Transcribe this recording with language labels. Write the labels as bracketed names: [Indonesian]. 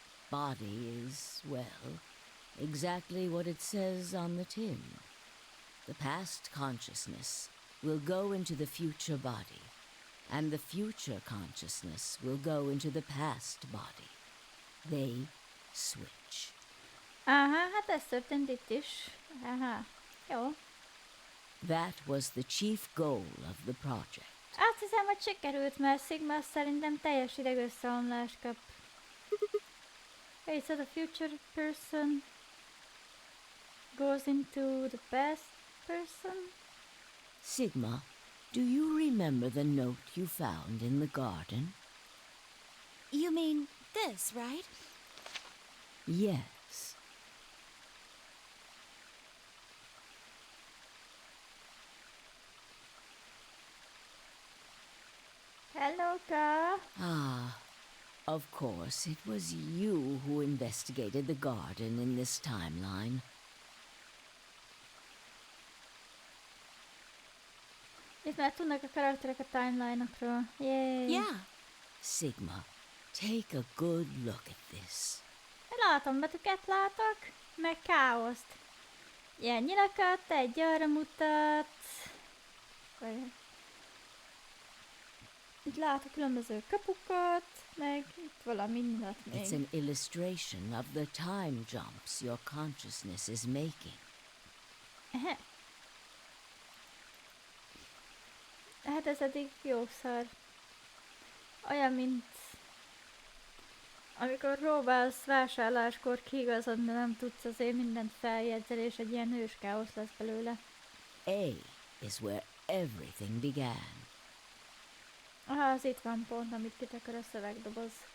[English] Body is, well, exactly what it says on the tin. The past consciousness will go into the future body, and the future consciousness will go into the past body. They switch. [Hungarian] Aha, hát ez történt itt is. Aha, jó. [English] That was the chief goal of the project. [Hungarian] Azt hiszem, hogy sikerült, mert Sigma szerintem teljes idegösszeomlást kap. [English] Hey, so the future person goes into the past person? Sigma, do you remember the note you found in the garden? You mean this, right? Yes. Hello, Ka. Ah, of course, it was you who investigated the garden in this timeline. [Hungarian] Itt már tudnak a karakterek a timeline-okról. [English] Yay! Yeah. Sigma, take a good look at this. [Hungarian] Látom, betűket látok, meg káoszt. Ilyen nyilakat, egy arra mutat. Itt látok különböző kapukat, meg itt valami nyilat még. [English] It's an illustration of the time jumps your consciousness is making. Ehe. [Hungarian] Hát ez eddig jó szar. Olyan, mint amikor próbálsz vásárláskor kiigazodni, nem tudsz, azért mindent feljegyzel, és egy ilyen hős káosz lesz belőle. [English] A is where everything began. [Hungarian] Aha, az itt van pont, amit kitakar a szövegdoboz.